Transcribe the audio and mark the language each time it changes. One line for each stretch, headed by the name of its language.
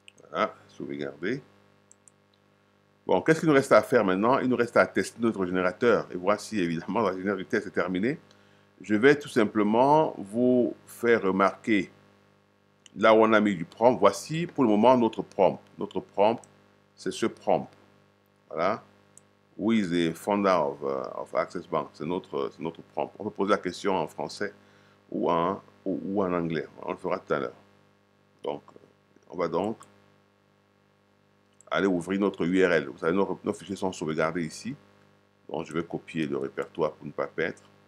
French: Voilà, sauvegarder. Bon, qu'est-ce qu'il nous reste à faire maintenant? Il nous reste à tester notre générateur. Et voici, évidemment, la génération du test est terminée. Je vais tout simplement vous faire remarquer là où on a mis du prompt. Voici pour le moment notre prompt. Notre prompt, c'est ce prompt. Voilà.
English: Who is the founder of Access Bank?
French: C'est notre prompt. On peut poser la question en français ou en anglais. On le fera tout à l'heure. Donc, on va donc aller ouvrir notre URL. Vous savez, nos fichiers sont sauvegardés ici. Donc, je vais copier le répertoire pour ne pas perdre.